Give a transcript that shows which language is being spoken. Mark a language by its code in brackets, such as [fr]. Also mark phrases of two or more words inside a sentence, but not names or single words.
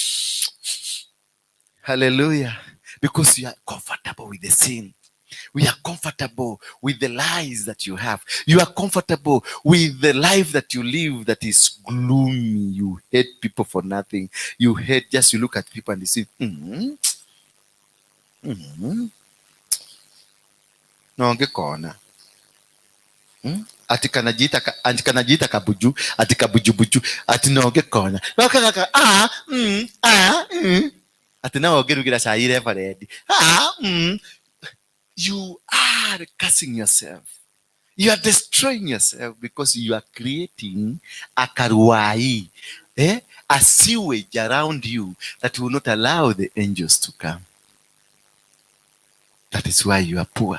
[en] Hallelujah. Because you are comfortable with the sin. We are comfortable with the lies that you have. You are comfortable with the life that you live that is gloomy. You hate people for nothing. You look at people and you say, [ki] naongekona ati kanajiita kabuju, ati kabujubuju, ati naongekona ati naongerugira cai reverend. [en] You are cursing yourself. You are destroying yourself because you are creating a karuai, a sewage around you that will not allow the angels to come. That is why you are poor.